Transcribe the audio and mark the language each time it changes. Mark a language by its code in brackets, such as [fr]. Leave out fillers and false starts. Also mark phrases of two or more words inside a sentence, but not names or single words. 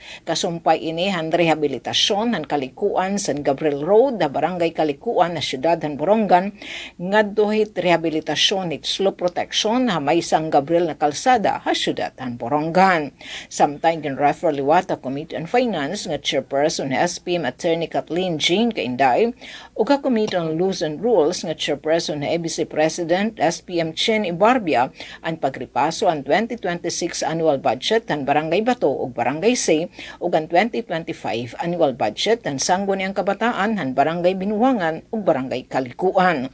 [war] Kasumpay ini han rehabilitasyon han kalikuan San Gabriel Road na barangay Kalikuan na siyudad han Borongan, ngadto hit rehabilitasyon hit [en] slope protection [war] ha may San Gabriel na kalsada ha siyudad han Borongan. Samtang gin-refer liwat a Committee on Finance nga Chairperson SPM Attorney Kathleen Jean Kainday ug ka Committee on Laws and Rules nga Chairperson na ABC President SPM Chen Ibarbia ang pagripaso ang 2026 [en] annual budget [war] ng Barangay Bato ug Barangay C ug ang 2025 [en] annual budget [war] ng Sangguniang Kabataan ng Barangay Binuangan ug Barangay Kalikuan.